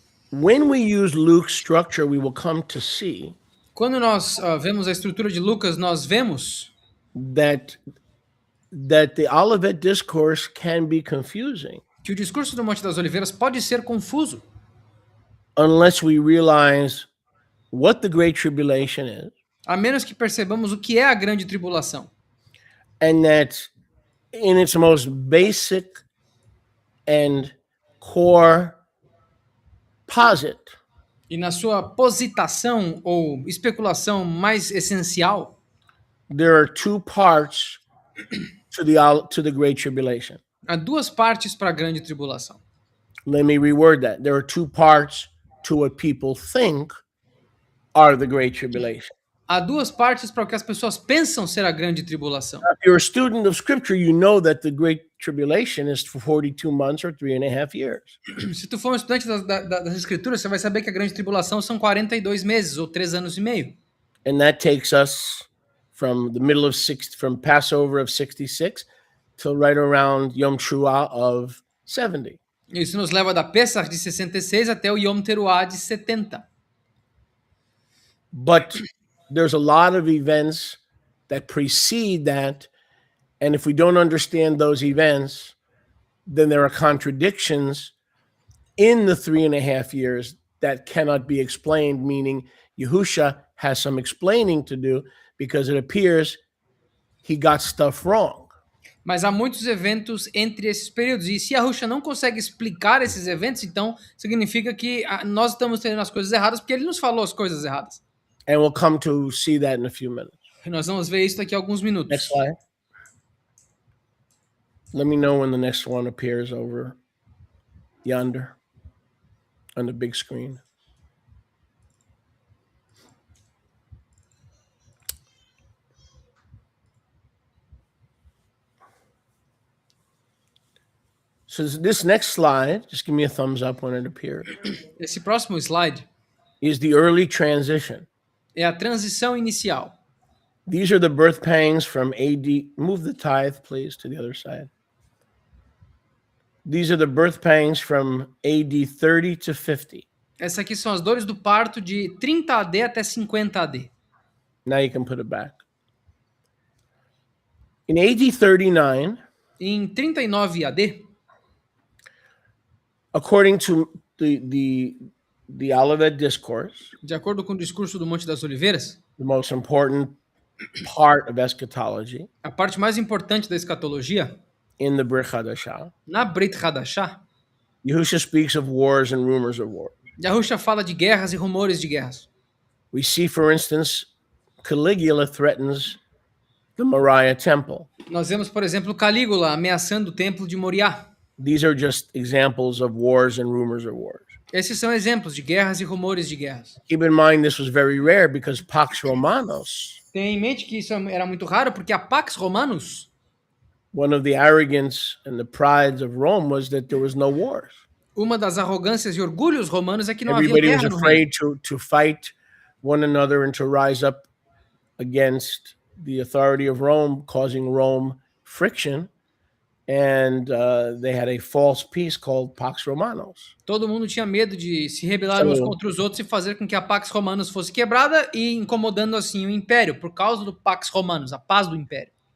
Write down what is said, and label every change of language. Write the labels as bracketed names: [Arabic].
[English] When we use Luke's structure, we will come to see [Portuguese] quando nós vemos a estrutura de Lucas, nós vemos [English] that the Olivet Discourse can be confusing. [Portuguese] Que o discurso do Monte das Oliveiras pode ser confuso. [English] Unless we realize what the Great Tribulation is. [Portuguese] A menos que percebamos o que é a grande tribulação. [English] And that in its most basic and core posit. [Portuguese] E na sua positação ou especulação mais essencial, [English] there are 2 parts to the Great Tribulation. [Portuguese] Há 2 partes para a grande tribulação. [English] Let me reword that. There are 2 parts to what people think are the Great Tribulation. [Portuguese] Há 2 partes para o que as pessoas pensam ser a grande tribulação. [English] If you're a student of Scripture, you know that the Great Tribulation is for 42 months or 3.5 years. [Portuguese] Se tu for um estudante das Escrituras, você vai saber que a grande tribulação são 42 meses ou 3 anos e meio. [English] And that takes us from the middle of from Passover of 66 till right around Yom Teruah of 70. [Portuguese] Isso nos leva da Pesach de 66 até o Yom Teruah de 70. [English] But there's a lot of events that precede that, and if we don't understand those events, then there are contradictions in the 3.5 years that cannot be explained, meaning Yahusha has some explaining to do because it appears he got stuff wrong. [Portuguese] Mas há muitos eventos entre esses períodos. E se a Yahusha não consegue explicar esses eventos, então significa que nós estamos tendo as coisas erradas porque ele nos falou as coisas erradas. [English] And we'll come to see that in a few minutes. [Portuguese] E nós vamos ver isso daqui a alguns minutos. [English] Next slide. Let me know when the next one appears over yonder on the big screen. So this next slide, just give me a thumbs up when it appears, [Portuguese] Esse próximo slide [English] is the early transition. [Portuguese] é a transição inicial. [English] These are the birth pangs from AD. Move the tithe, please, to the other side. These are the birth pangs from AD 30 to 50. [Portuguese] Essas aqui são as dores do parto de 30 AD até 50 AD. [English] Now you can put it back. In AD 39, [Portuguese] Em 39 AD, [English] according to the Olivet Discourse, [Portuguese] de acordo com o discurso do Monte das Oliveiras, [English] the most important part of eschatology [Portuguese] a parte mais importante da escatologia, [English] in the Brit Hadashah, [Portuguese] na Brit Hadashah, [English] Yahusha speaks of wars and rumors of war. [Portuguese] Yahusha fala de guerras e rumores de guerras. [English] We see, for instance, Caligula threatens the Moriah temple. [Portuguese] Nós vemos, por exemplo, Calígula ameaçando o templo de Moriá. [English] These are just examples of wars and rumors of wars. [Portuguese] Esses são exemplos de guerras e rumores de guerras. [English] Keep in mind this was very rare because Pax Romanos, [Portuguese] Tenha em mente que isso era muito raro porque a Pax Romanus, [English] one of the arrogance and the prides of Rome was that there was no wars. [Portuguese] uma das arrogâncias e orgulhos romanos é que não havia [English] Everybody was [Portuguese] guerra no reino. [English] afraid to fight one another and to rise up against the authority of Rome, causing Rome friction. And they had a false peace called Pax Romanos. [Portuguese] Todo mundo tinha medo de se rebelar uns contra os outros e fazer com que a Pax Romanus fosse quebrada e incomodando assim o império, por causa do Pax Romanus, a paz do império.